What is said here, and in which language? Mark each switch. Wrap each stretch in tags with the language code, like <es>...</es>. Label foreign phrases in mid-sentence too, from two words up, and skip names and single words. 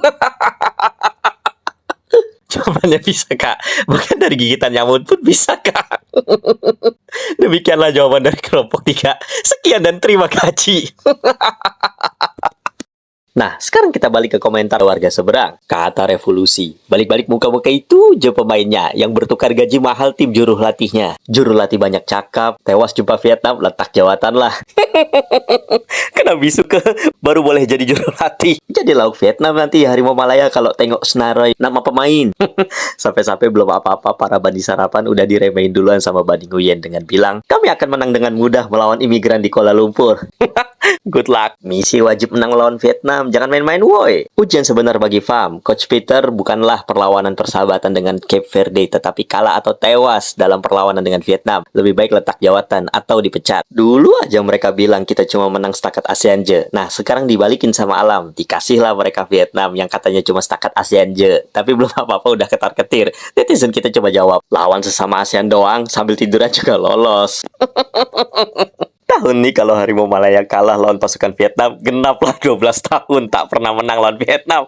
<id>Jawabannya bisa, Kak. Bahkan dari gigitan nyamuk pun bisa, Kak. Demikianlah jawaban dari kelompok 3. Sekian dan terima kasih. Nah, sekarang kita balik ke komentar warga seberang. Kata revolusi.</id> <ms>Balik-balik muka-muka itu je pemainnya yang bertukar gaji mahal tim juru latihnya. Juru latih banyak cakap, tewas jumpa Vietnam, letak jawatan lah. Kena bisu ke baru boleh jadi juru latih. Jadi lauk Vietnam nanti Harimau Malaya kalau tengok senarai nama pemain.</ms> <id>Sampai-sampai belum apa-apa para Bani Sarapan udah diremehin duluan sama Bani Nguyen dengan bilang, kami akan menang dengan mudah melawan imigran di Kuala Lumpur.</id> <en>Good luck.</en> <ms>Misi wajib menang lawan Vietnam. Jangan main-main woi. Ujian sebenar bagi FAM. Coach Peter bukanlah perlawanan persahabatan dengan Cape Verde, tetapi kalah atau tewas dalam perlawanan dengan Vietnam. Lebih baik letak jawatan atau dipecat.</ms> <id>Dulu aja mereka bilang kita cuma menang setakat ASEAN je. Nah, sekarang dibalikin sama alam. Dikasihlah mereka Vietnam yang katanya cuma setakat ASEAN je. Tapi belum apa-apa udah ketar-ketir. Netizen kita coba jawab. Lawan sesama ASEAN doang, sambil tiduran juga lolos.</id> <ms>Tahun nih kalau Harimau Malaya kalah lawan pasukan Vietnam, genaplah 12 tahun tak pernah menang lawan Vietnam.</ms>